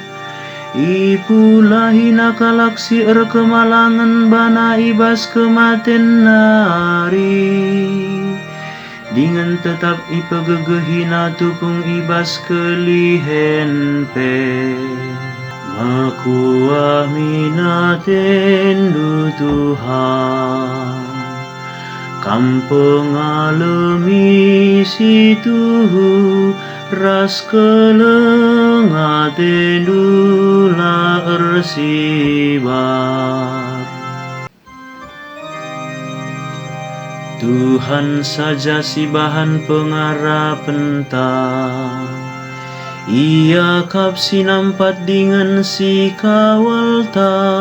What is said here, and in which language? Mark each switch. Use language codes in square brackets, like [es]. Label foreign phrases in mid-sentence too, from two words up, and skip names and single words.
[btx] Ipulahi kalak si kemalangan bana ibas kematen nari, dengan tetap ipegegehina tupung ibas kelihen pe. Makuah minatendu Tuhan, kampung alami situ ras kelengatendu la ersibar. Tuhan saja si bahan pengharapan ta, ia kap sinampat dengan si kawal ta.